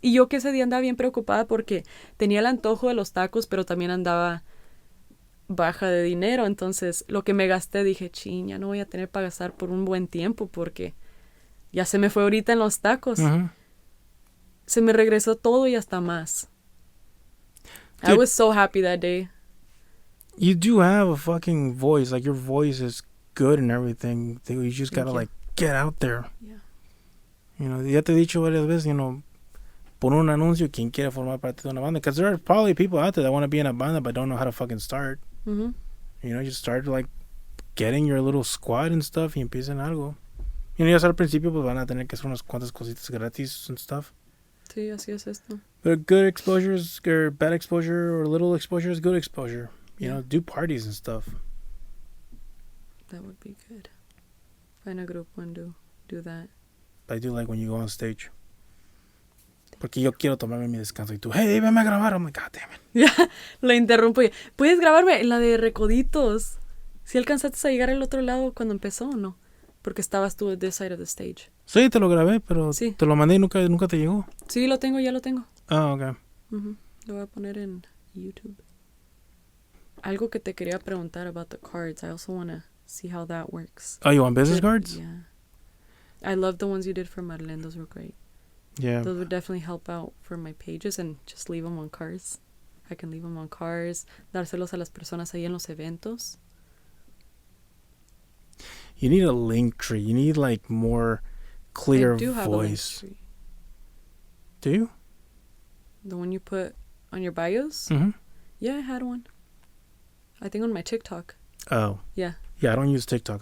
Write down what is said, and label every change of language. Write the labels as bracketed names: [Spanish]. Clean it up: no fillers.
[Spanish] Y yo que ese día andaba bien preocupada porque tenía el antojo de los tacos, pero también andaba baja de dinero. Entonces, lo que me gasté, dije, ya no voy a tener para gastar por un buen tiempo porque ya se me fue ahorita en los tacos. Se me regresó todo y hasta más. [English] Dude, I was so happy that day. You do have a fucking voice. Like, your voice is good and everything. You just gotta, like, get out there. Yeah. You know, [Spanish] ya te he dicho varias veces, pon un anuncio quien quiera formar parte de una banda. [English] Because there are probably people out there that want to be in a banda but don't know how to fucking start. Just start, like, getting your little squad and stuff [Spanish] y empiecen algo. Ya al principio pues van a tener que hacer unas cuantas cositas gratis [English] and stuff. [Spanish] Sí, así es esto. [English] But good exposure or bad exposure or little exposure is good exposure. You know, do parties and stuff. That would be good. Find a group and do that. I do like when you go on stage. [Spanish] Porque yo quiero tomarme mi descanso y tú, hey, venme a grabar. [English] I'm like, God damn it. [Spanish] Ya, lo interrumpo. ¿Puedes grabarme la de Recoditos? ¿Si alcanzaste a llegar al otro lado cuando empezó o no? Porque estabas tú [English] at this side of the stage. [Spanish] Sí, te lo grabé, pero Sí. te lo mandé y nunca te llegó. Sí, ya lo tengo. Ah, ok. Lo voy a poner en YouTube. Algo que te quería preguntar [English] about the cards. I also want to see how that works. Oh, you want business cards? Yeah. I love the ones you did for Marlene. Those were great. Yeah. Those would definitely help out for my pages and just leave them on cards. I can leave them on cards. [Spanish] Dárselos a las personas ahí en los eventos. [English] You need a link tree. You need like more clear I do have voice. a link tree. Do you? The one you put on your bios? Mm-hmm. Yeah, I had one. I think on my TikTok. Oh. Yeah. Yeah, I don't use TikTok.